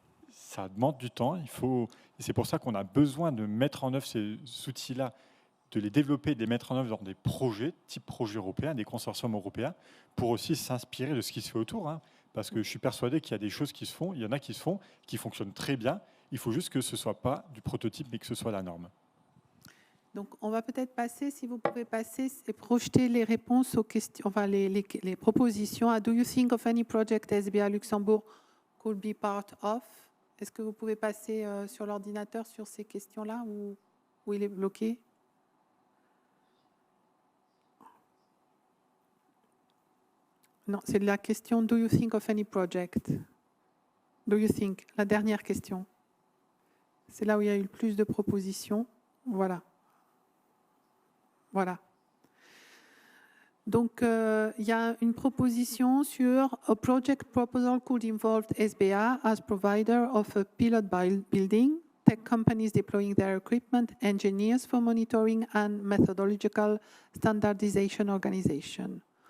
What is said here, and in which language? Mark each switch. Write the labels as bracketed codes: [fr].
[fr] Ça demande du temps, et c'est pour ça qu'on a besoin de mettre en œuvre ces outils-là, de les développer, de les mettre en œuvre dans des projets, type projet européen, des consortiums européens, pour aussi s'inspirer de ce qui se fait autour. Parce que je suis persuadé qu'il y a des choses qui se font, il y en a qui se font, qui fonctionnent très bien. Il faut juste que ce ne soit pas du prototype, mais que ce soit la norme. Donc, on va peut-être passer, si vous pouvez passer et projeter les réponses aux questions, enfin les propositions. [en] Do you think of any project SBA Luxembourg could be part of? [fr] Est-ce que vous pouvez passer sur l'ordinateur sur ces questions-là ou il est bloqué? Non, c'est la question [en] « Do you think of any project ?» Do you think? [fr] La dernière question. C'est là où il y a eu le plus de propositions. Voilà. Donc, il y a une proposition sur [en] a project proposal could involve SBA as provider of a pilot building, tech companies deploying their equipment, engineers for monitoring and methodological standardization organization.